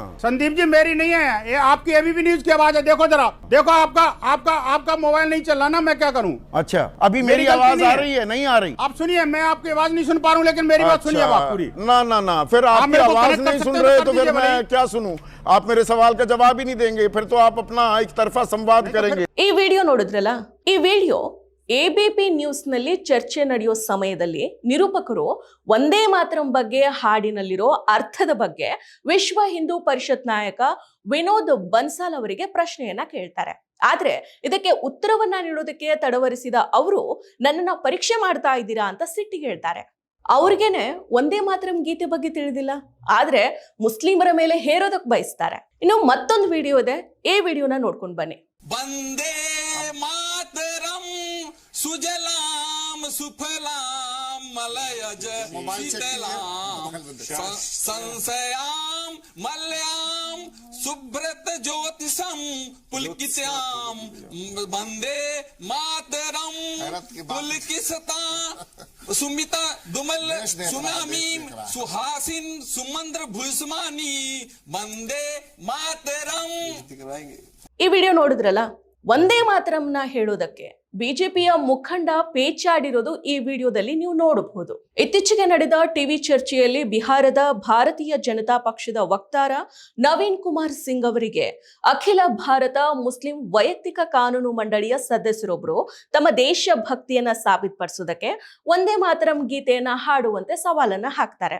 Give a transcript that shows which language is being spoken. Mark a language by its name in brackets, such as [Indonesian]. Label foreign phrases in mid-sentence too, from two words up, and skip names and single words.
[Hindi] संदीप जी मेरी नहीं है, ये आपकी एबीपी न्यूज की आवाज है। देखो जरा, देखो आपका मोबाइल नहीं चल रहा ना, मैं क्या करूं? अच्छा, अभी मेरी आवाज आ रही है? नहीं आ रही? आप सुनिए, मैं आपकी आवाज नहीं सुन पा रहा हूं, लेकिन मेरी बात सुनिए आप पूरी। ना, फिर आपकी आवाज नहीं सुन रहे तो फिर मैं क्या सुनूं? आप मेरे सवाल का जवाब ही नहीं देंगे, फिर तो आप अपना एक तरफा संवाद करेंगे। [Kannada] ಈ ವಿಡಿಯೋ ನೋಡಿದ್ರಲ್ಲ, ಈ ವಿಡಿಯೋ ಎಬಿಪಿ ನ್ಯೂಸ್ ನಲ್ಲಿ ಚರ್ಚೆ ನಡೆಯೋ ಸಮಯದಲ್ಲಿ ನಿರೂಪಕರು ಒಂದೇ ಮಾತರಂ ಬಗ್ಗೆ ಹಾಡಿನಲ್ಲಿರೋ ಅರ್ಥದ ಬಗ್ಗೆ ವಿಶ್ವ ಹಿಂದೂ ಪರಿಷತ್ ನಾಯಕ ವಿನೋದ್ ಬನ್ಸಾಲ್ ಅವರಿಗೆ ಪ್ರಶ್ನೆಯನ್ನ ಕೇಳ್ತಾರೆ. ಆದ್ರೆ ಇದಕ್ಕೆ ಉತ್ತರವನ್ನ ನೀಡೋದಕ್ಕೆ ತಡವರಿಸಿದ ಅವರು ನನ್ನನ್ನ ಪರೀಕ್ಷೆ ಮಾಡ್ತಾ ಇದ್ದೀರಾ ಅಂತ ಸಿಟ್ಟಿಗೆ ಹೇಳ್ತಾರೆ. ಅವ್ರಿಗೇನೆ ಒಂದೇ ಮಾತರಂ ಗೀತೆ ಬಗ್ಗೆ ತಿಳಿದಿಲ್ಲ, ಆದ್ರೆ ಮುಸ್ಲಿಮರ ಮೇಲೆ ಹೇರೋದಕ್ಕೆ ಬಯಸ್ತಾರೆ. ಇನ್ನು ಮತ್ತೊಂದು ವಿಡಿಯೋ ಇದೆ, ಈ ವಿಡಿಯೋನ ನೋಡ್ಕೊಂಡು ಬನ್ನಿ. [Sanskrit] वंदे मातरम सुजलाम सुफलाम मलयज शीतलाम संशयाम मल्याम सुब्रत ज्योतिषम पुलकित्याम वंदे मातरम पुलकिसता सुमिता दुमल सुनामीम सुहासिन सुमंद्र भुस्मानी वंदे मातरम. [Kannada] ಈ ವಿಡಿಯೋ ನೋಡಿದ್ರಲ್ಲ, ಒಂದೇ ಮಾತರಂನ ಹೇಳೋದಕ್ಕೆ ಬಿಜೆಪಿಯ ಮುಖಂಡ ಪೇಚಾಡಿರೋದು ಈ ವಿಡಿಯೋದಲ್ಲಿ ನೀವು ನೋಡಬಹುದು. ಇತ್ತೀಚೆಗೆ ನಡೆದ ಟಿವಿ ಚರ್ಚೆಯಲ್ಲಿ ಬಿಹಾರದ ಭಾರತೀಯ ಜನತಾ ಪಕ್ಷದ ವಕ್ತಾರ ನವೀನ್ ಕುಮಾರ್ ಸಿಂಗ್ ಅವರಿಗೆ ಅಖಿಲ ಭಾರತ ಮುಸ್ಲಿಂ ವೈಯಕ್ತಿಕ ಕಾನೂನು ಮಂಡಳಿಯ ಸದಸ್ಯರೊಬ್ಬರು ತಮ್ಮ ದೇಶ ಭಕ್ತಿಯನ್ನ ಸಾಬೀತುಪಡಿಸೋದಕ್ಕೆ ಒಂದೇ ಮಾತರಂ ಗೀತೆಯನ್ನ ಹಾಡುವಂತೆ ಸವಾಲನ್ನ ಹಾಕ್ತಾರೆ.